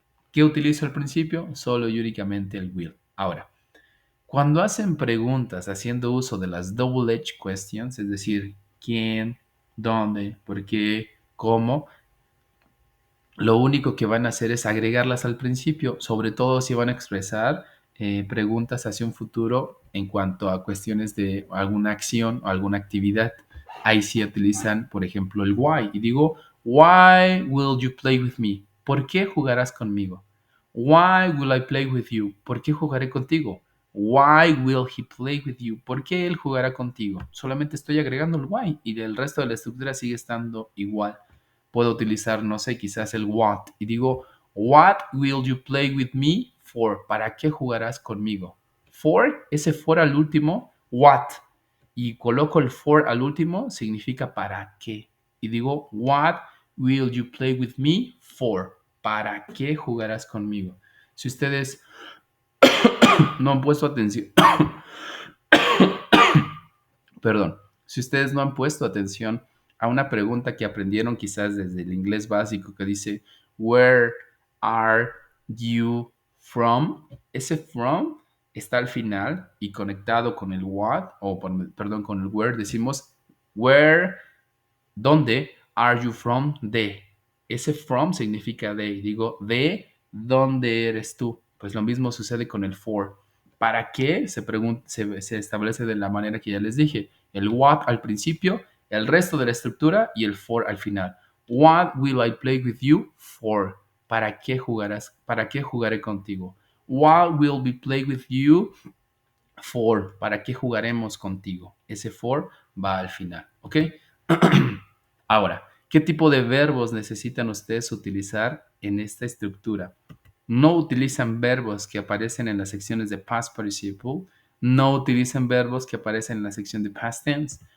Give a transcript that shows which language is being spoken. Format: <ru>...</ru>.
<es>¿Qué utilizo al principio? Solo y únicamente el will. Ahora, cuando hacen preguntas haciendo uso de las double-edged questions, es decir, quién, dónde, por qué, cómo, lo único que van a hacer es agregarlas al principio, sobre todo si van a expresar preguntas hacia un futuro en cuanto a cuestiones de alguna acción o alguna actividad. Ahí sí utilizan, por ejemplo, el why. Y digo,</es> <en>why will you play with me?</en> <es>¿Por qué jugarás conmigo? Why will I play with you? ¿Por qué jugaré contigo?</es> <en>Why will he play with you?</en> <es>¿Por qué él jugará contigo? Solamente estoy agregando el why y el resto de la estructura sigue estando igual. Puedo utilizar, no sé, quizás el what y digo,</es> <en>what will you play with me for?</en> <es>¿Para qué jugarás conmigo? For, ese for al último, what. Y coloco el for al último, significa para qué. Y digo,</es> <en>what will you play with me for?</en> <es>¿Para qué jugarás conmigo? Si ustedes no han puesto atención, perdón, si ustedes no han puesto atención a una pregunta que aprendieron quizás desde el inglés básico que dice,</es> <en>where are you from?</en> <es>Ese from está al final y conectado con el what, o perdón, con el where, decimos, where, ¿dónde</es> <en>are you from?</en> <es>De. Ese from significa de. Digo, de dónde eres tú. Pues lo mismo sucede con el for. ¿Para qué? Se establece de la manera que ya les dije. El what al principio, el resto de la estructura y el for al final.</es> <en>What will I play with you for?</en> <es>¿Para qué jugarás? ¿Para qué jugaré contigo?</es> <en>What will we play with you for?</en> <es>¿Para qué jugaremos contigo? Ese for va al final, ¿ok? Ahora, ¿qué tipo de verbos necesitan ustedes utilizar en esta estructura? No utilizan verbos que aparecen en las secciones de past participle, no utilizan verbos que aparecen en la sección de past tense.</es>